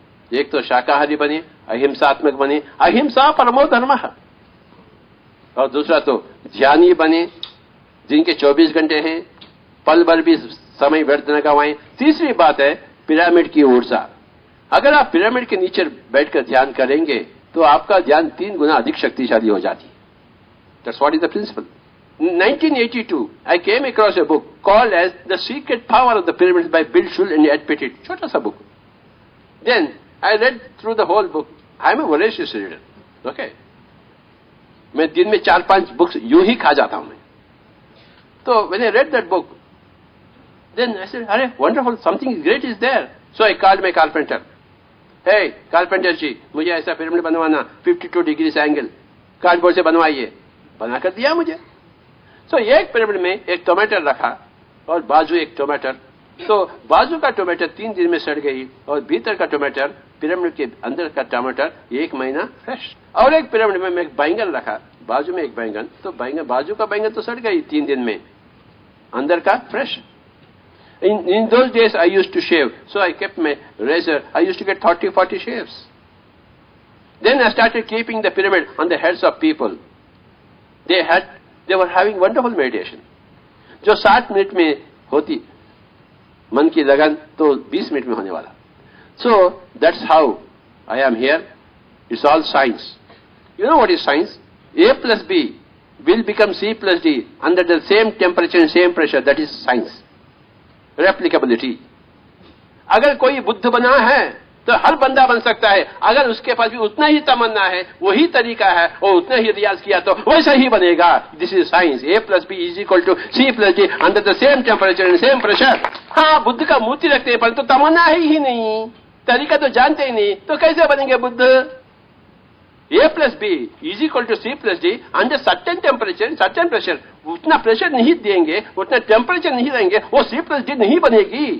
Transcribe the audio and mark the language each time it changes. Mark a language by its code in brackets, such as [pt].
[hi] एक तो शाकाहारी बने, अहिंसात्मक बने, अहिंसा परमो धर्म, और दूसरा तो ध्यानी बने जिनके 24 घंटे हैं, पल भर भी समय व्यर्थ न गवाएं। तीसरी बात है पिरामिड की ऊर्जा। अगर आप पिरामिड के नीचे बैठकर ध्यान करेंगे तो आपका ध्यान 3 गुना अधिक शक्तिशाली हो जाती है। [en] That's what is the principle. 1982 I came across a book called as The Secret Power of the Pyramids by Bill Schull and Ed Pettit. [hi] छोटा सा book. [en] Then I read through the whole book. I am a voracious reader. Okay. [hi] मैं दिन में 4-5 books यूं ही खा जाता हूं मैं। [en] तो when I read that book, then I said, अरे wonderful, something great is there. So I called my carpenter. [hi] Hey, carpenter जी, मुझे ऐसा पिरामिड बनवाना 52 डिग्री से एंगल, कार्डबोर्ड से बनवाइए। बना कर दिया मुझे। तो एक पिरामिड में एक टमाटर रखा और बाजू एक टमाटर। तो बाजू का टमाटर 3 दिन में सड़ गई और भीतर का टमाटर, पिरामिड के अंदर का टमाटर 1 महीना फ्रेश। और एक पिरामिड में एक बैंगन रखा, बाजू में एक बैंगन, तो बैंगन, बाजू का बैंगन तो सड़ गई 3 दिन में, अंदर का fresh. [en] In those days I used to shave, so I kept my razor. I used to get 30-40 shaves. Then I started keeping the pyramid on the heads of people. They were having wonderful meditation. [hi] जो 60 minute में होती मन की लगन, तो 20 minute में होने वाला। [en] So that's how I am here. It's all science. You know what is science? A plus B will become C plus D under the same temperature and same pressure. That is science. Replicability. [hi] अगर कोई बुद्ध बना है तो हर बंदा बन सकता है। अगर उसके पास भी उतना ही तमन्ना है, वही तरीका है और उतना ही रियाज किया तो वैसा ही बनेगा। [en] This is science. A plus B is equal to C plus D under the same temperature and same pressure. [hi] हाँ, बुद्ध का मूर्ति रखते हैं पर तो तमन्ना है ही नहीं, तरीका तो जानते ही नहीं, तो कैसे बनेंगे Buddha? [en] A plus B is equal to C plus D under certain temperature and certain pressure. [hi] उतना प्रेशर नहीं देंगे, उतना टेम्परेचर नहीं देंगे, वो C plus D नहीं बनेगी।